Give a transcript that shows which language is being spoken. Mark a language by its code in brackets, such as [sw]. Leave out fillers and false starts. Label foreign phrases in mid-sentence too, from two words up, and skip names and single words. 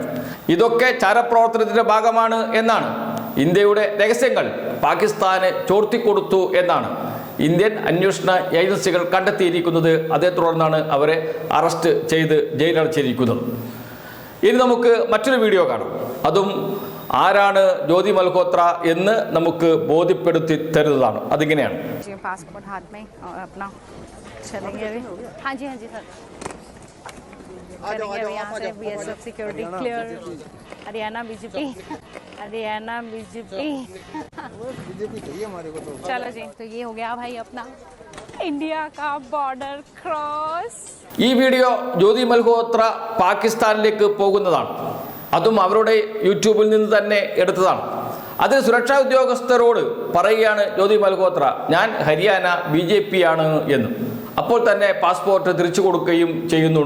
[ml] ഇതൊക്കെ ചാരപ്രവർത്തനത്തിന്റെ ഭാഗമാണ് എന്നാണ് ഇന്ത്യയുടെ രഹസ്യങ്ങൾ പാകിസ്ഥാന് ചോർത്തിക്കൊടുത്തു എന്നാണ് ഇന്ത്യൻ അന്വേഷണ ഏജൻസികൾ കണ്ടെത്തിയിരിക്കുന്നത്. അതേ തുടർന്നാണ് അവരെ അറസ്റ്റ് ചെയ്ത് ജയിലടച്ചിരിക്കുന്നത്. ഇനി നമുക്ക് മറ്റൊരു വീഡിയോ കാണാം. അതും ആരാണ് ജ്യോതി മൽഹോത്ര എന്ന് നമുക്ക് ബോധ്യപ്പെടുത്തി തരുന്നതാണ്. അതിങ്ങനെയാണ്. [hi] हाँ जी सर, करेंगे यहाँ से BSF [en] security clear. [hi] हरियाणा बीजेपी चाहिए हमारे को तो। चलो जी, तो ये हो गया भाई अपना इंडिया का [en] border cross. [ml] ഈ വീഡിയോ ജ്യോതി മൽഹോത്ര പാകിസ്ഥാനിലേക്ക് പോകുന്നതാണ്. അതും അവരുടെ യൂട്യൂബിൽ നിന്ന് തന്നെ എടുത്തതാണ്. അതിന് സുരക്ഷാ ഉദ്യോഗസ്ഥരോട് പറയുകയാണ് ജ്യോതി മൽഹോത്ര, ഞാൻ ഹരിയാന BJP ആണ് എന്ന്. അപ്പോൾ തന്നെ പാസ്പോർട്ട് തിരിച്ചു കൊടുക്കുകയും ചെയ്യുന്നുണ്ട്.